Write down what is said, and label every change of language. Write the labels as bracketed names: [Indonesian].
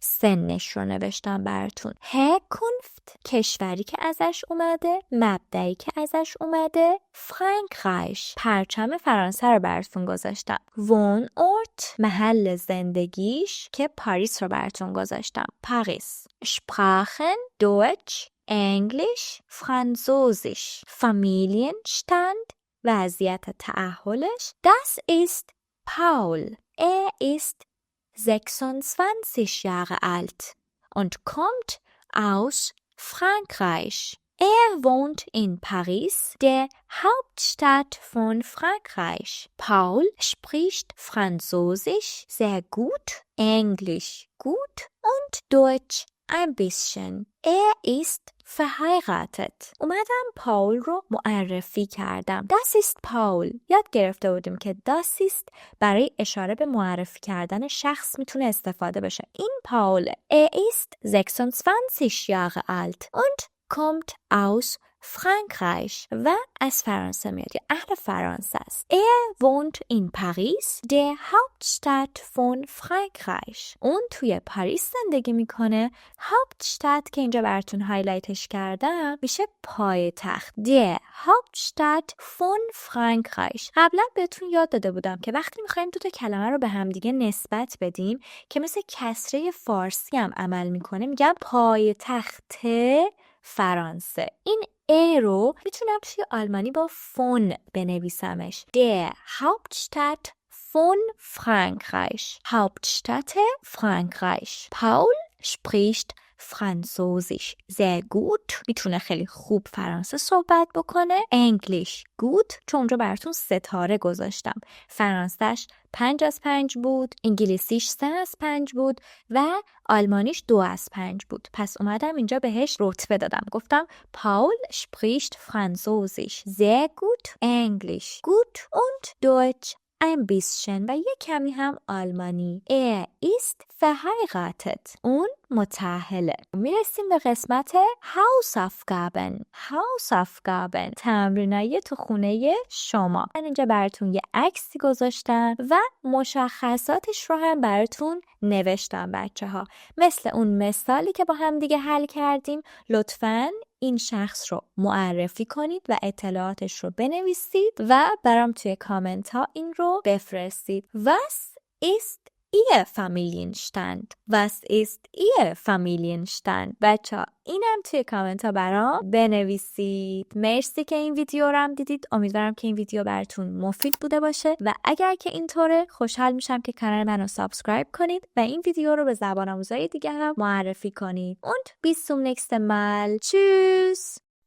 [Persian] سنش رو نوشتم براتون. Herkunft کشوری که ازش اومده، مبدئی که ازش اومده، Frankreich پرچم فرانسه رو براتون گذاشتم. Wohnort محل زندگیش که پاریس رو براتون گذاشتم. پاریس. [German] Sprachen Deutsch Englisch Französisch. Familienstand [Persian] وضعیت تأهلش. [German] Das ist Paul. Er ist 26 Jahre alt und kommt aus Frankreich. Wohnt in Paris, der Hauptstadt von Frankreich. Paul spricht Französisch sehr gut, Englisch gut und Deutsch ein bisschen. ist verheiratet. [Persian] اومدم پاول رو معرفی کردم. [German] Das ist Paul. [Persian] یاد گرفته بودیم که das ist برای اشاره به معرفی کردن شخص میتونه استفاده بشه. این پاول. [German] ist 26 Jahre alt und kommt aus Frankreich [Persian] و از فرانسه میاد که اهل فرانسه است. [German] wohnt in Paris, der Hauptstadt von Frankreich. [Persian] اون توی پاریس زندگی میکنه. Hauptstadt که اینجا براتون هایلایتش کردم میشه پایتخت. [German] der Hauptstadt von Frankreich. [Persian] قبلا بهتون یاد داده بودم که وقتی میخوایم دو تا کلمه رو به همدیگه نسبت بدیم که مثل کسره فارسی هم عمل میکنه میگم پایتخت فرانسه. این رو میتونم توی آلمانی با فون بنویسمش. [German] Der Hauptstadt von Frankreich. Hauptstadt Frankreich. Paul spricht Französisch sehr gut. [Persian] میتونه خیلی خوب فرانسه صحبت بکنه. [German] English good. [Persian] چون اونجا براتون ستاره گذاشتم. فرانسهش 5 از 5 بود. انگلیسیش 3 از 5 بود. و آلمانیش 2 از 5 بود. پس اومدم اینجا بهش رتبه دادم. [German] گفتم Paul spricht Französisch sehr gut. English gut und Deutsch ein bisschen [Persian] و یک کمی هم آلمانی. [German] ist verheiratet. [Persian] اون متأهله. میرسیم به قسمت Hausaufgaben. Hausaufgaben. تمرینای تو خونه شما. من اینجا براتون یه عکسی گذاشتم و مشخصاتش رو هم براتون نوشتم بچه ها. مثل اون مثالی که با هم دیگه حل کردیم لطفاً این شخص رو معرفی کنید و اطلاعاتش رو بنویسید و برام توی کامنت ها این رو بفرستید. [German] Was ist Ihr Familienstand? Was ist Ihr Familienstand? [Persian] بچه ها اینم توی کامنت ها برام بنویسید. مرسی که این ویدیو رو هم دیدید. امیدوارم که این ویدیو براتون مفید بوده باشه و اگر که اینطوره خوشحال میشم که کانال منو سابسکرایب کنید و این ویدیو رو به زبان آموزای دیگه هم معرفی کنید. [German] Und bis zum nächsten Mal. Tschüss!